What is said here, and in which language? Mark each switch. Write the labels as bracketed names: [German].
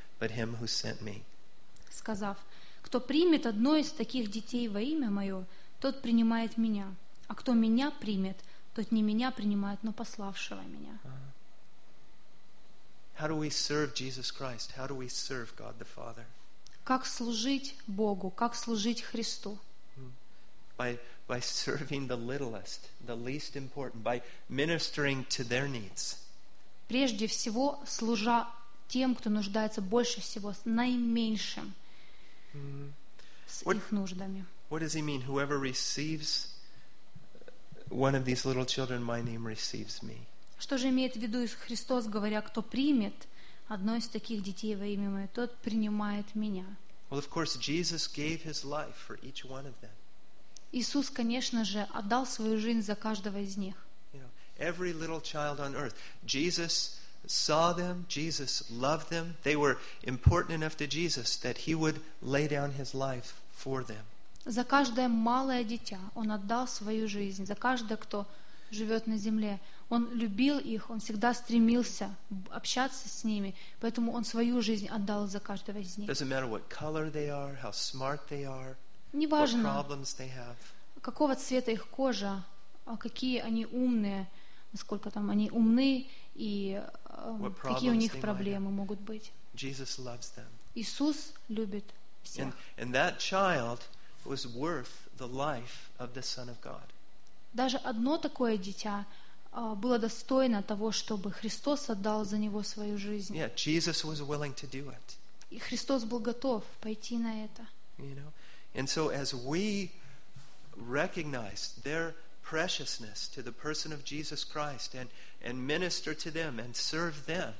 [English] But him who sent me. [Russian] Сказав, кто примет одно из таких детей во имя мое, тот принимает меня. А кто меня примет, тот не меня принимает, но пославшего меня. [English] How do we serve Jesus Christ? How do we serve God the Father? [Russian] Как служить Богу? Как служить Христу? [English] By serving the littlest, the least important, by ministering to their needs. [Russian] Прежде всего, служа тем, кто нуждается больше всего, с наименьшим, с их нуждами. [English] What does he mean? Whoever receives one of these little children, my name receives me. [Russian] Что же имеет в виду Христос, говоря, кто примет одно из таких детей во имя мое, тот принимает меня. [English] Well, of course, Jesus gave his life for each one of them. [Russian] Иисус, конечно же, отдал свою жизнь за каждого из них. [English] You know, every little child on earth, Jesus saw them, Jesus loved them, they were important enough to Jesus that he would lay down his life for them. [Russian] За каждое малое дитя он отдал свою жизнь, за каждое, кто живет на земле. Он любил их, он всегда стремился общаться с ними, поэтому он свою жизнь отдал за каждого из них. [English] Doesn't matter what color they are, how smart they are, [Russian] неважно, [English] what problems they have. [Russian] Какого цвета их кожа, какие они умные, насколько там они умны и какие у них проблемы могут быть. [English] Jesus loves them. [Russian] Иисус любит всех. [English] And that child was worth the life of the Son of God. [Russian] Даже одно такое дитя было достойно того, чтобы Христос отдал за него свою жизнь. [English] Yeah, Jesus was willing to do it. [Russian] И Христос был готов пойти на это. [English] You know? And so as we recognize their preciousness to the person of Jesus Christ and minister to them and serve them.